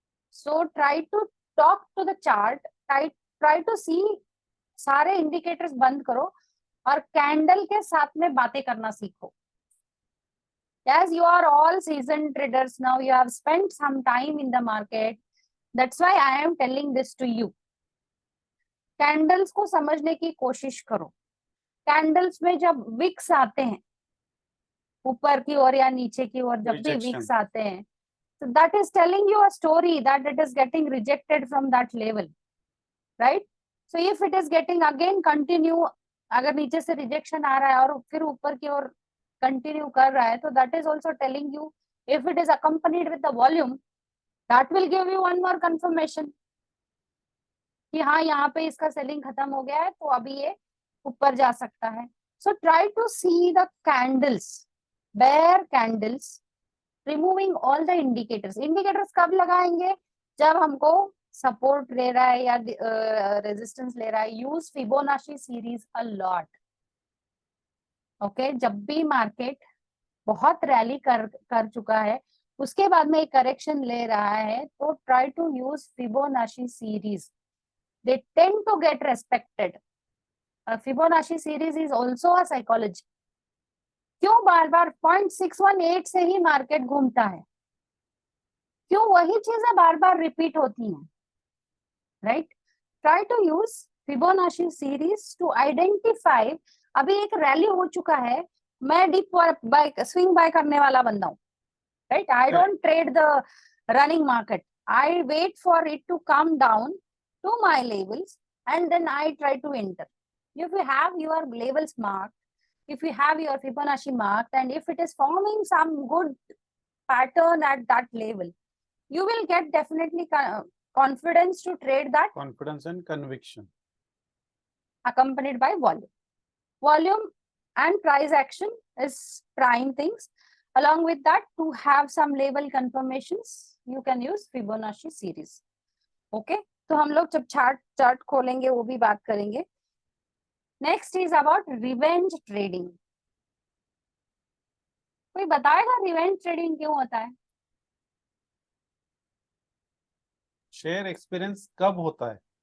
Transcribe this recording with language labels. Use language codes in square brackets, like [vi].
[en] So try to talk to the chart, try to see, [hi] सारे indicators बंद करो और कैंडल के साथ में बातें करना सीखो। [en] As you are all seasoned traders now, you have spent some time in the market. That's why I am telling this to you. [hi] Candles को समझने की कोशिश करो। कैंडल्स में जब विक्स आते हैं ऊपर की ओर या नीचे की ओर, जब भी विक्स आते हैं, [en] so that is telling you a story that it is getting rejected from that level, right? So if it is getting again continue, [hi] अगर नीचे से रिजेक्शन आ रहा है और फिर ऊपर की ओर कंटिन्यू कर रहा है, तो [en] that is also telling you, if it is accompanied with the volume, that will give you one more confirmation [hi] कि हाँ यहाँ पे इसका सेलिंग खत्म हो गया है, तो अभी ये ऊपर जा सकता है। [en] So try to see the candles, bare candles, removing all the indicators. [hi] Indicators कब लगाएंगे? जब हमको सपोर्ट ले रहा है या रेजिस्टेंस ले रहा है। [en] Use Fibonacci series a lot. Okay, [hi] जब भी मार्केट बहुत रैली कर चुका है, उसके बाद में एक करेक्शन ले रहा है, [en] तो try to use Fibonacci series, they tend to get respected. Fibonacci series is also a psychology. [hi] क्यों बार बार 0.618 से ही मार्केट घूमता है? क्यों वही चीजें बार बार रिपीट होती हैं? Right, [en] Try to use Fibonacci series to identify. [hi] अभी एक रैली हो चुका है, मैं डीप बाय स्विंग बाय करने वाला बंदा हूँ, right? [en] I don't trade the running market, I wait for it to come down to my levels and then I try to enter. If you have your levels marked, if you have your Fibonacci marked, and if it is forming some good pattern at that level, you will get definitely confidence to trade that. Confidence and conviction accompanied by volume. Volume and price action is prime things. Along with that, to have some level confirmations, you can use Fibonacci series. [hi] Okay, तो हम लोग जब chart खोलेंगे वो भी बात करेंगे। [en] Next is about revenge trading. [hi] कोई बताएगा रिवेंज ट्रेडिंग क्यों होता है? शेयर एक्सपीरियंस कब होता है?